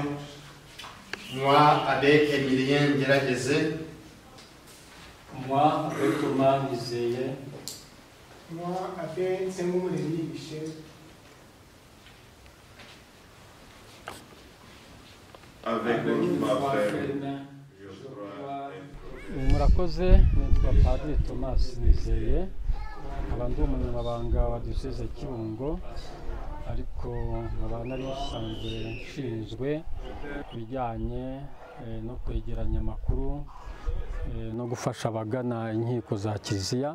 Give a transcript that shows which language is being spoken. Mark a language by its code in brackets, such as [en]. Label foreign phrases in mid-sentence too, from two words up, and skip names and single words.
[fr] Moi, Abbé Emilien Ngerageze. Moi, Abbé Thomas Nizeye. Moi, Abbé Nsengumuremyi Michel. Avec votre frère. [rw] Murakoze, nitwa Padiri Thomas Nizeye, nkaba ndi umunyamabanga wa Diyoseze Kibungo, ariko nkaba nari nsanzwe nshinzwe ibijyanye no kwegeranya amakuru no gufasha abagana inkiko za Kiliziya.